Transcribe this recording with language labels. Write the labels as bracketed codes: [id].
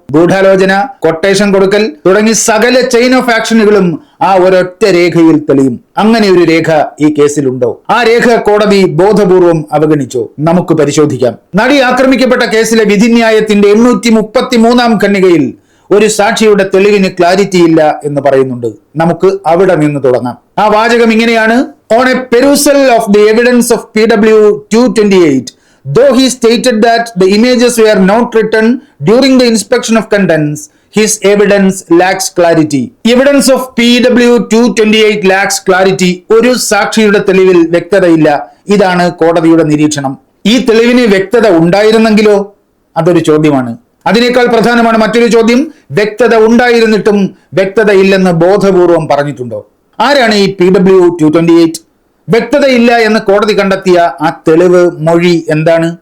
[ml] ഗൂഢാലോചന, കൊട്ടേഷൻ കൊടുക്കൽ തുടങ്ങി സകല ചെയിൻ ഓഫ് ആക്ഷനുകളും ആ ഒരൊറ്റ രേഖയിൽ തെളിയും. അങ്ങനെ ഒരു രേഖ ഈ കേസിലുണ്ടോ? ആ രേഖ കോടതി ബോധപൂർവം അവഗണിച്ചോ? നമുക്ക് പരിശോധിക്കാം. നടി ആക്രമിക്കപ്പെട്ട കേസിലെ വിധിന്യായത്തിന്റെ 833ാം ഖണ്ഡികയിൽ ഒരു സാക്ഷിയുടെ തെളിവിന് ക്ലാരിറ്റി ഇല്ല എന്ന് പറയുന്നുണ്ട്. നമുക്ക് അവിടെ നിന്ന് തുടങ്ങാം. ആ വാചകം ഇങ്ങനെയാണ്: [en] On a perusal of the evidence of PW 228, though he stated that the images were not written during the inspection of contents, his evidence lacks clarity. Evidence of PW 228 lacks clarity. [ml] ഒരു സാക്ഷിയുടെ തെളിവിൽ വ്യക്തതയില്ല. ഇതാണ് കോടതിയുടെ നിരീക്ഷണം. ഈ തെളിവിന് വ്യക്തത ഉണ്ടായിരുന്നെങ്കിലോ? അതൊരു ചോദ്യമാണ്. അതിനേക്കാൾ പ്രധാനമാണ് മറ്റൊരു ചോദ്യം: വ്യക്തത ഉണ്ടായിരുന്നിട്ടും വ്യക്തത ഇല്ലെന്ന് ബോധപൂർവം പറഞ്ഞിട്ടുണ്ടോ? ആരാണ് ഈ PW 228? വ്യക്തതയില്ല എന്ന് കോടതി കണ്ടെത്തിയ ആ തെളിവ്, മൊഴി എന്താണ്?